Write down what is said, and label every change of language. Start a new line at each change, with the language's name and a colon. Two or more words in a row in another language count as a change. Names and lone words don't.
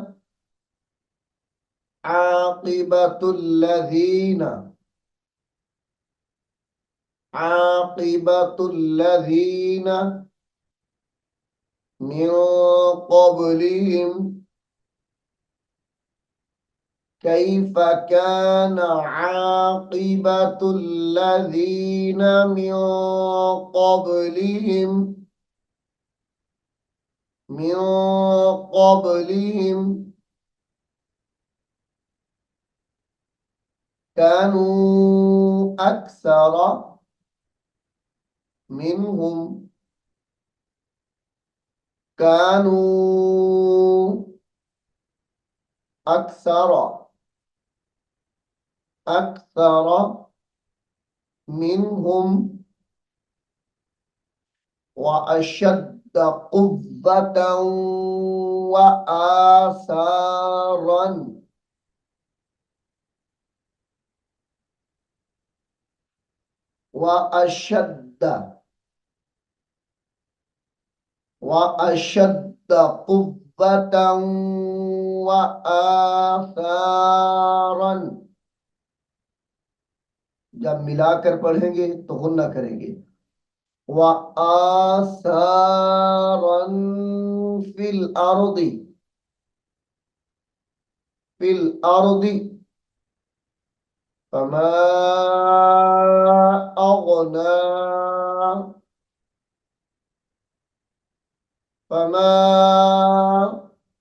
Arabic: عاقبة الذين عاقبة الذين من قبلهم كيف كان عاقبة الذين من قبلهم من قبلهم كانوا أكثر منهم كانوا أكثر أكثر منهم وأشد قوة وآثارا وأشد قوة وآثارا.
Hindi: जब मिलाकर पढ़ेंगे तो गुन्ना करेंगे।
Arabic: وآثارا في الأرض فما أغنى فما